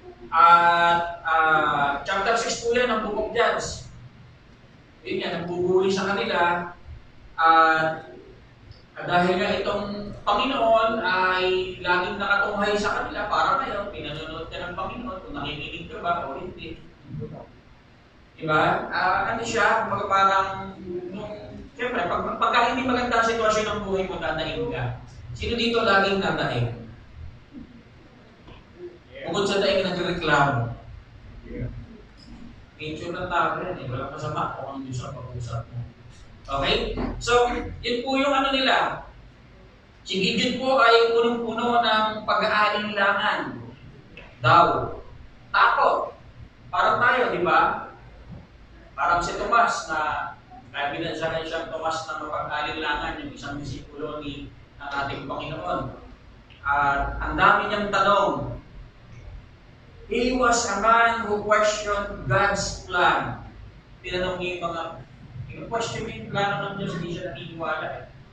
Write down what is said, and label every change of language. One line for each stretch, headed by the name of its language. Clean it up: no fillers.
Filipino: At chapter 6 po yan ng Book of Judges. Yun yan, nagbubuli sa kanila. At dahil nga itong Panginoon ay laging nakatunghay sa kanila para ngayon, pinanonood ka ng Panginoon kung nakikinig ka ba o hindi. Diba? Ano siya, parang, siyempre, pagka hindi maganda ang sitwasyon ng buhay mo, dadaing ka. Sino dito laging dadaing? Bukod sa daing nagreklamo. Nature ng tao yan eh. Walang masama kung ang Diyos ang pag-usap mo. Okay? So, yun po yung ano nila. Si Gideon po ay punong-puno ng pag-aalinlangan. Daw. Takot. Parang tayo, di ba? Parang si Tomas na kahit binansahan siyang Tomas na mapag-alinlangan yung isang disipulo ng ating Panginoon. At ang dami niyang tanong.
English: He was a man who questioned God's plan.
Filipino: Tinanong niya yung mga question yung plano ng Diyos, hindi siya naniniwala.